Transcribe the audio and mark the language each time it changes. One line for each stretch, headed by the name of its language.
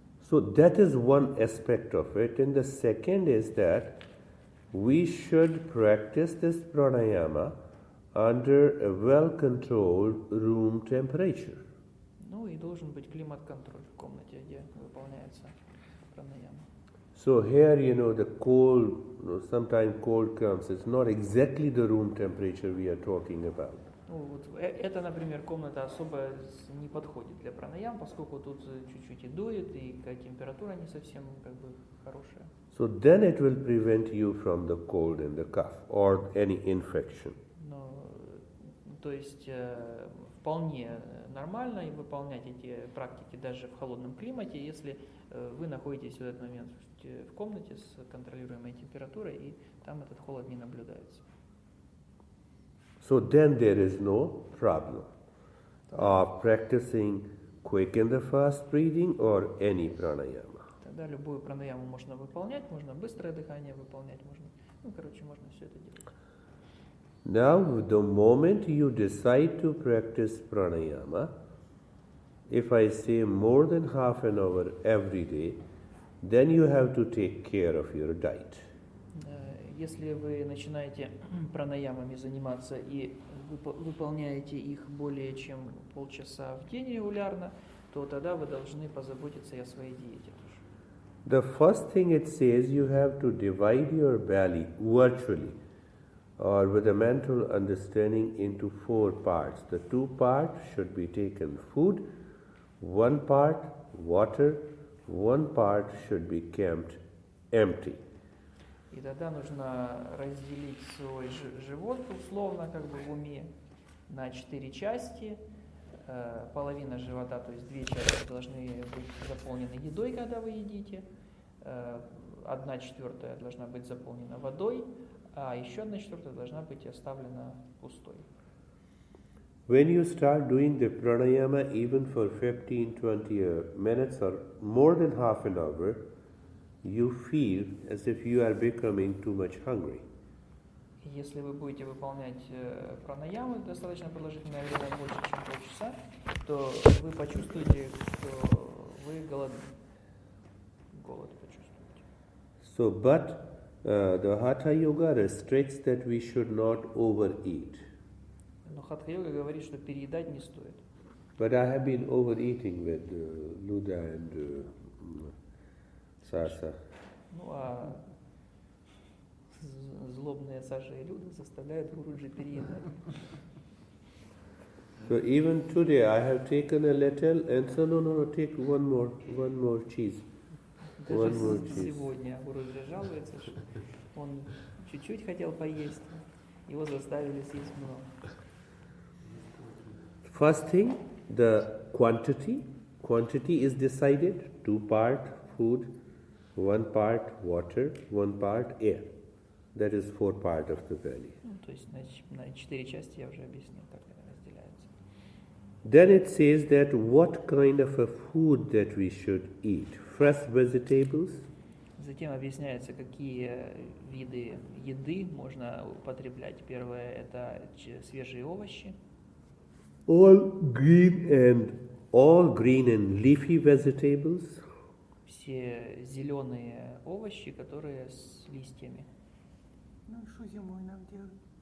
English: So that is one aspect of it, and the second is that we should practice this pranayama under a well-controlled room temperature.
Russian: Ну и должен быть климат-контроль в комнате, где выполняется пранаяма.
English: So here, the cold, sometimes cold comes, it's not exactly the room temperature we are talking about.
Russian: Ну, вот это, например, комната особо не подходит для пранаям, поскольку тут чуть-чуть и дует, и температура не совсем хорошая.
English: So then it will prevent you from the cold and the cough or any infection.
Russian: Но, то есть вполне нормально выполнять эти практики даже в холодном климате, если вы находитесь в этот момент в комнате с контролируемой температурой, и там этот холод не наблюдается.
English: So then there is no problem of practicing quick and the fast breathing or any pranayama.
Russian: Тогда любую пранаяму можно выполнять, можно быстрое дыхание выполнять, можно Ну, короче, можно все это делать.
English: Now, the moment you decide to practice pranayama, if I say more than half an hour every day, then you have to take care of your diet.
Russian: Если вы начинаете пранаямами заниматься и выполняете их более чем полчаса в день регулярно, то тогда вы должны позаботиться и о своей диете тоже.
English: The first thing it says, you have to divide your belly virtually or with a mental understanding into 4 parts. The 2 parts should be taken food, 1 part water, 1 part should be kept empty.
Russian: И тогда нужно разделить свой живот условно, как бы в уме, на 4 части. Половина живота, то есть 2 части должны быть заполнены едой, когда вы едите. 1/4 должна быть заполнена водой, а еще 1/4 должна быть оставлена пустой.
English: When you start doing the pranayama even for 15-20 minutes or more than half an hour, you feel as if you are becoming too much hungry.
Russian: Если вы будете выполнять пранаямы достаточно продолжительное время, больше чем полчаса, то вы почувствуете, что вы голодны. Голод почувствуете.
English: So, but the Hatha Yoga restricts that we should not overeat.
Russian: Но хатха-йога говорит, что переедать не стоит.
English: But I have been overeating with Luda and Sasa.
Russian: Ну а злобные Саша и Люда заставляют Гуруджи переедать.
English: So even today I have taken a little and so no, take one more cheese. One more
Russian: Даже
English: cheese.
Russian: сегодня Гуруджи жалуется, что он чуть-чуть хотел поесть, его заставили съесть много.
English: First thing, the quantity. Quantity is decided. 2 part food, 1 part water, 1 part air. That is 4 part of the belly.
Russian: Ну, то есть на 4 части я уже объяснил, как это разделяется.
English: Then it says that what kind of a food that we should eat. Fresh vegetables,
Russian: Затем объясняется, какие виды еды можно употреблять. Первое – это свежие овощи.
English: all green and leafy vegetables,
Russian: Все зеленые овощи, которые с листьями. Ну и что зимой нам делать?